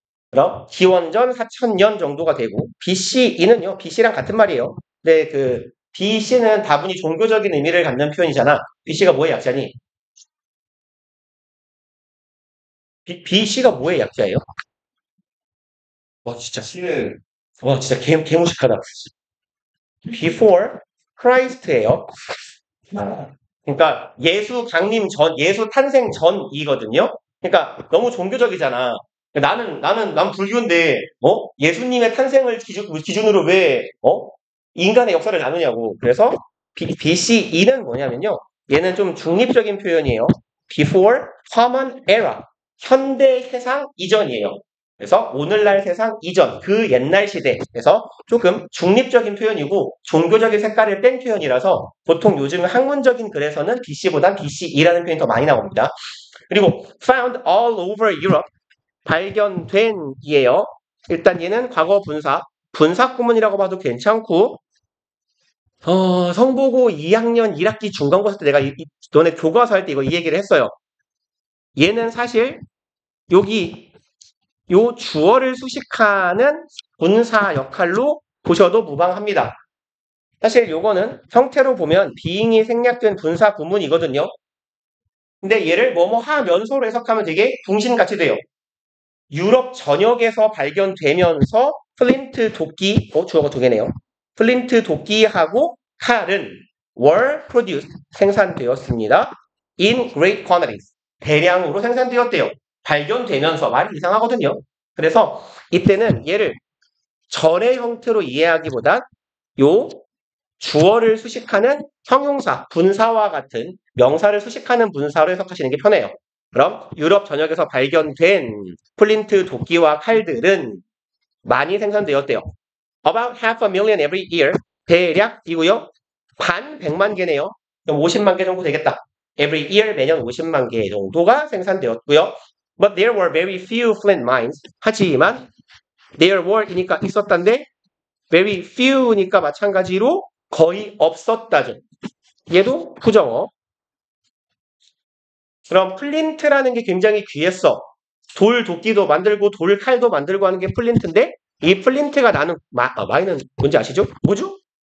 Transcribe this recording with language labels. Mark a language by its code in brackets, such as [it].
[ko] 그럼 기원전 4000년 정도가 되고 BCE는요. BC랑 같은 말이에요. 근데 그 BC는 다분히 종교적인 의미를 갖는 표현이잖아. BC가 뭐의 약자니? BC가 뭐의 약자예요? 와 진짜 와 진짜 개무식하다. [en] Before Christ예요. [ko] 그러니까 예수 강림 전, 예수 탄생 전이거든요. 그러니까 너무 종교적이잖아. 난 불교인데, 예수님의 탄생을 기준으로 왜, 인간의 역사를 나누냐고. 그래서 BCE는 뭐냐면요. 얘는 좀 중립적인 표현이에요. [en] Before Common Era. [ko] 현대 세상 이전이에요. 그래서 오늘날 세상 이전, 그 옛날 시대에서 조금 중립적인 표현이고 종교적인 색깔을 뺀 표현이라서 보통 요즘 학문적인 글에서는 BC보단 BCE라는 표현이 더 많이 나옵니다. 그리고 [en] found all over Europe. [ko] 발견된 이에요. 일단 얘는 과거 분사 구문이라고 봐도 괜찮고 성보고 2학년 1학기 중간고사 때 내가 너네 교과서 할 때 이 얘기를 했어요. 얘는 사실 여기 요 주어를 수식하는 분사 역할로 보셔도 무방합니다. 사실 요거는 형태로 보면 being이 생략된 분사 구문이거든요. 근데 얘를 뭐뭐 하면서로 해석하면 되게 궁신같이 돼요. 유럽 전역에서 발견되면서 플린트 도끼, 주어가 두 개네요. 플린트 도끼하고 칼은 [en] were produced, [ko] 생산되었습니다. [en] in great quantities, [ko] 대량으로 생산되었대요. 발견되면서 말이 이상하거든요. 그래서 이때는 얘를 절의 형태로 이해하기보다 요 주어를 수식하는 형용사, 분사와 같은 명사를 수식하는 분사로 해석하시는 게 편해요. 그럼 유럽 전역에서 발견된 플린트 도끼와 칼들은 많이 생산되었대요. [en] About 500,000 every year. [ko] 대략이고요. 반 100만 개네요. 그럼 50만 개 정도 되겠다. [en] Every year [ko] 매년 50만 개 정도가 생산되었고요. [en] But there were very few flint mines. [ko] 하지만 there were이니까 있었단데 very few니까 마찬가지로 거의 없었다죠. 얘도 부정어. 그럼 플린트라는 게 굉장히 귀했어. 돌 도끼도 만들고 돌 칼도 만들고 하는 게 플린트인데 이 플린트가 나는 마이는 뭔지 아시죠? 뭐죠?